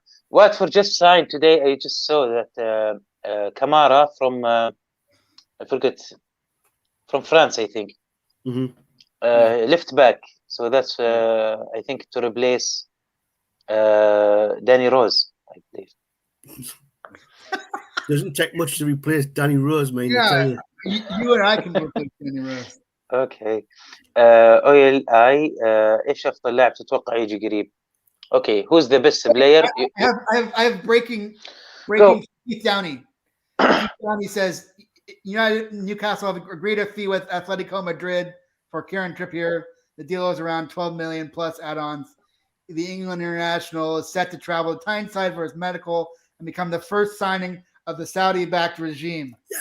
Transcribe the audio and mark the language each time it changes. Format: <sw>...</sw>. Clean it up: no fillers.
<en>Watford just signed today. I just saw that Kamara from I forget, from France, I think. Left back. So that's I think to replace Danny Rose. I believe. Doesn't take much to replace Danny Rose, man. Yeah, you and I can replace Danny Rose.</en> <ar>اوكي اويل اي ايش افضل لاعب تتوقع يجي قريب؟ اوكي</ar> <en>who's the best player? I have breaking Go. Keith Downey. Keith Downey says United Newcastle have agreed a fee with Atletico Madrid for Kieran Trippier. The deal is around 12 million plus add-ons. The England international is set to travel to Tyneside for his medical and become the first signing of the Saudi-backed regime.</en>